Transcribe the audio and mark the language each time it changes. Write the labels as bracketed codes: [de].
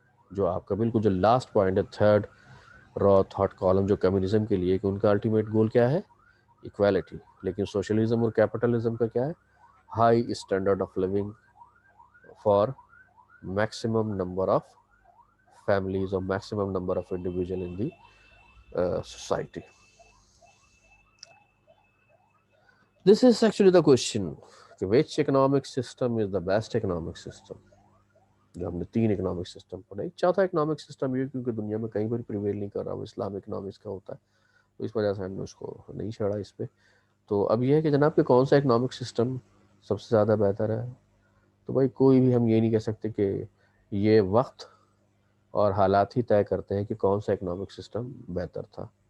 [ur] جو آپ کا بالکل جو لاسٹ پوائنٹ ہے، تھرڈ را تھاٹ کالم جو کمیونزم کے لیے، کہ ان کا الٹیمیٹ گول کیا ہے؟ ایکویلٹی. لیکن سوشلزم اور کیپٹلزم کا کیا ہے؟ [en] High standard of living for maximum number of families اور maximum number of individual in the society. This is actually the question کہ which economic system is the best economic system. [ur] جو ہم نے تین اکنامک سسٹم پڑھے، چوتھا economic system یہ کیونکہ دنیا میں کہیں پر پریویل نہیں کر رہا، وہ اسلام اکنامکس کا ہوتا ہے، تو اس وجہ سے ہم نے اس کو نہیں چھڑا اس پہ. تو اب یہ ہے کہ جناب کہ کون سا اکنامک سسٹم سب سے زیادہ بہتر ہے؟ تو بھائی کوئی بھی ہم یہ نہیں کہہ سکتے کہ یہ وقت اور حالات ہی طے کرتے ہیں کہ کون سا اکنامک سسٹم بہتر تھا.